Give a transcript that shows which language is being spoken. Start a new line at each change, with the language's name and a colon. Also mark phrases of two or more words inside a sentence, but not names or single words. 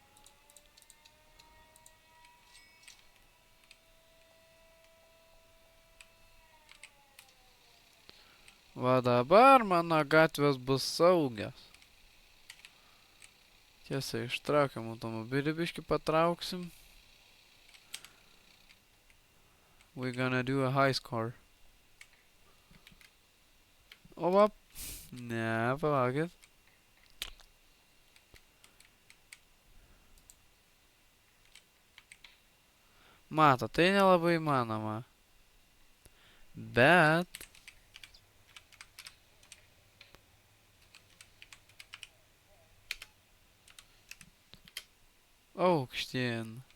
Lithuanian: Va dabar mano gatvės bus saugios. Tiesa, ištraukiam automobilį, biškį patrauksim.
English: We're gonna do a high score.
Lithuanian: O va. Ne, palaukit. Mato, tai nelabai įmanoma. Bet... Aukštyn.